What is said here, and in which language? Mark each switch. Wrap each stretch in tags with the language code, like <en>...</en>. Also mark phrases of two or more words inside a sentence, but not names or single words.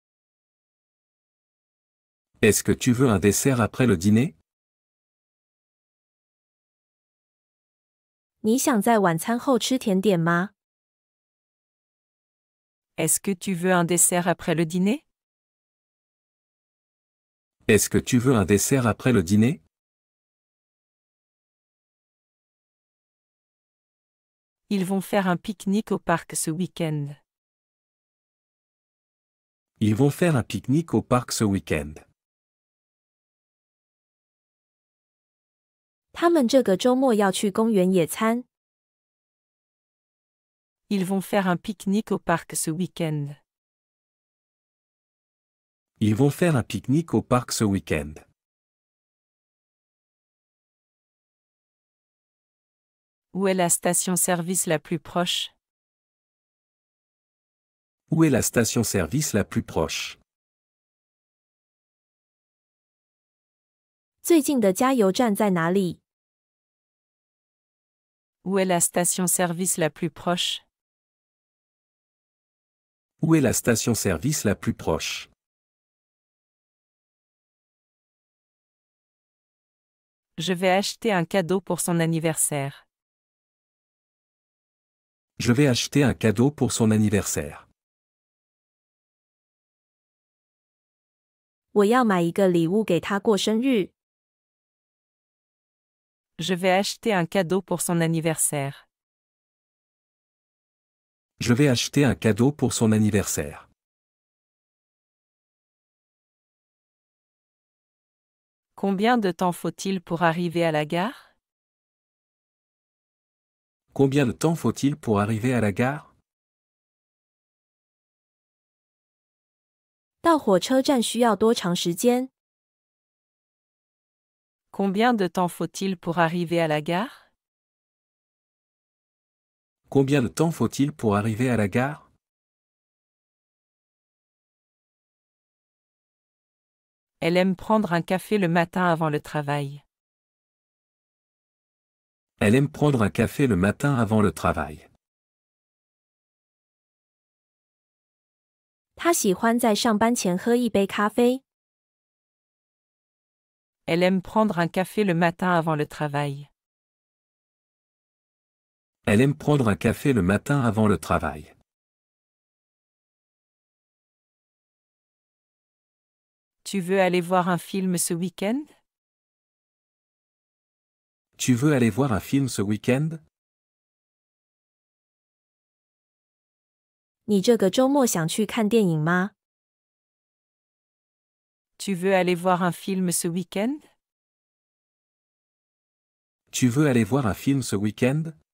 <fr>Est-ce que tu veux un dessert après le dîner?</fr> <zh>你想在晚餐后吃甜点吗？</zh> <fr>Est-ce que tu veux un dessert après le dîner? Est-ce que tu veux un dessert après le dîner? Ils vont faire un pique-nique au parc ce week-end. Ils vont faire un pique-nique au parc ce week-end.</fr> <zh>他们这个周末要去公园野餐。</zh> <fr>Ils vont faire un pique-nique au parc ce week-end. Ils vont faire un pique-nique au parc ce week-end. Où est la station-service la plus proche? Où est la station-service la plus proche?</fr> <zh>最近的加油站在哪里？</zh> <fr>Où est la station-service la plus proche? Où est la station-service la plus proche? Je vais acheter un cadeau pour son anniversaire. Je vais acheter un cadeau pour son anniversaire.</fr> <zh>我要买一个礼物给他过生日。</zh> <fr>Je vais acheter un cadeau pour son anniversaire. Je vais acheter un cadeau pour son anniversaire. Combien de temps faut-il pour arriver à la gare? Combien de temps faut-il pour arriver à la gare?</fr> <zh>到火车站需要多长时间？</zh> <fr>Combien de temps faut-il pour arriver à la gare? Combien de temps faut-il pour arriver à la gare? Elle aime prendre un café le matin avant le travail. Elle aime prendre un café le matin avant le travail.</fr> <zh>他喜欢在上班前喝一杯咖啡。</zh> <fr>Elle aime prendre un café le matin avant le travail. Elle aime prendre un café le matin avant le travail. Tu veux aller voir un film ce week-end? Tu veux aller voir un film ce week-end?</fr> <zh>你这个周末想去看电影吗？</zh> <fr>Tu veux aller voir un film ce week-end? Tu veux aller voir un film ce week-end?</fr>